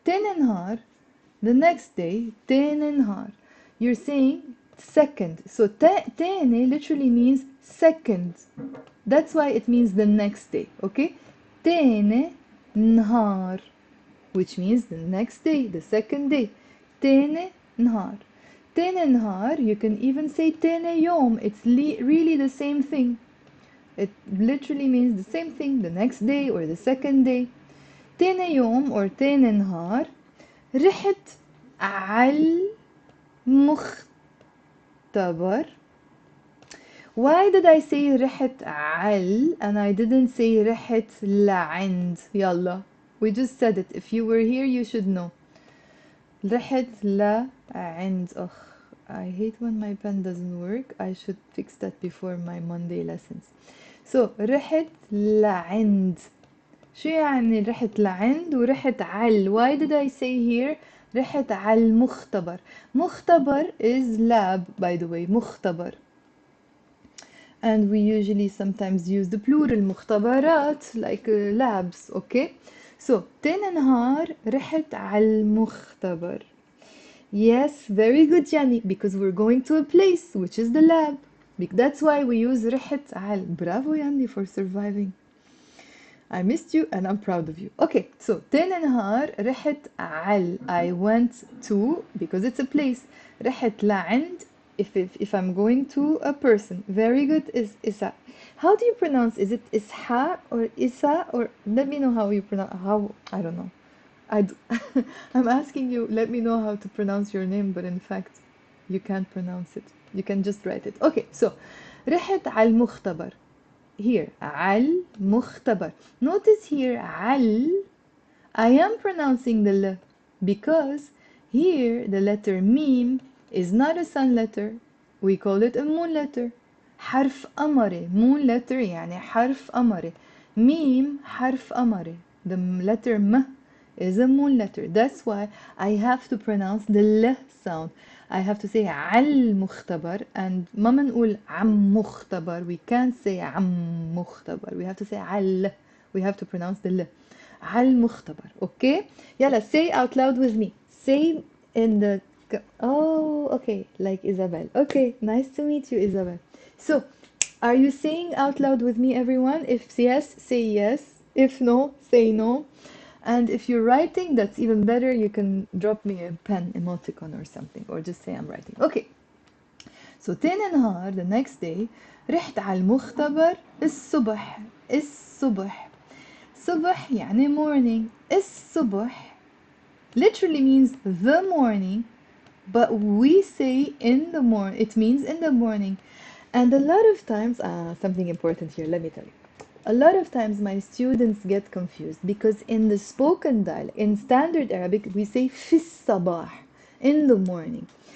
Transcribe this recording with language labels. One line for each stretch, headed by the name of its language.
Arabic: تاني نهار,
English: the next day,
Arabic: تاني نهار.
English: You're saying second. So, تاني literally means second. That's why it means the next day, okay?
Arabic: تاني نهار,
English: which means the next day, the second day.
Arabic: تاني نهار. تاني نهار,
English: you can even say
Arabic: تاني يوم.
English: It's really the same thing. It literally means the same thing, the next day or the second day.
Arabic: تاني يوم or تاني نهار. رحت على المختبر.
English: Why did I say
Arabic: رحت على
English: and I didn't say
Arabic: رحت لعند?
English: يلا. We just said it. If you were here, you should know.
Arabic: رحت لعند.
English: Ugh, I hate when my pen doesn't work. I should fix that before my Monday lessons.
Arabic: So رحت لعند. شو يعني رحت لعند ورحت على?
English: Why did I say here
Arabic: رحت على المختبر?
English: مختبر is lab, by the way.
Arabic: مختبر.
English: And we usually sometimes use the plural مختبرات like labs, okay?
Arabic: So تاني نهار رحت على المختبر.
English: Yes, very good Yani, because we're going to a place which is the lab. That's why we use
Arabic: رحت على.
English: Bravo Yani for surviving. I missed you and I'm proud of you. Okay, so
Arabic: تاني نهار رحت على.
English: I went to because it's a place.
Arabic: رحت لعند
English: if I'm going to a person. Very good is Isa. How do you pronounce? Is it Isha or Isa or let me know how you pronounce. How I don't know. I'm asking you. Let me know how to pronounce your name, but in fact, you can't pronounce it. You can just write it. Okay, so
Arabic: رحت على المختبر. Here على المختبر.
English: Notice here على. I am pronouncing the L because here the letter meme is not a sun letter. We call it a moon letter.
Arabic: حرف قمري.
English: Moon letter
Arabic: يعني حرف قمري. ميم حرف قمري.
English: The letter M is a moon letter. That's why I have to pronounce the L sound. I have to say
Arabic: عل مختبر, and ما منقول عم مختبر.
English: We can't say
Arabic: عم مختبر.
English: We have to say عل. We have to pronounce the L.
Arabic: عل مختبر. Okay?
English: يلا, say out loud with me. Say in the... Oh, okay. Like Isabel. Okay, nice to meet you, Isabel. So, are you saying out loud with me, everyone? If yes, say yes. If no, say no. And if you're writing, that's even better. You can drop me a pen emoticon or something, or just say I'm writing. Okay.
Arabic: So تاني نهار,
English: the next day,
Arabic: رحت على المختبر الصبح. الصبح. صبح يعني morning.
English: الصبح literally means the morning, but we say in the morning. It means in the morning. And a lot of times, something important here, let me tell you. A lot of times my students get confused because in the spoken dialect, in standard Arabic, we say
Arabic: في الصباح,
English: in the morning.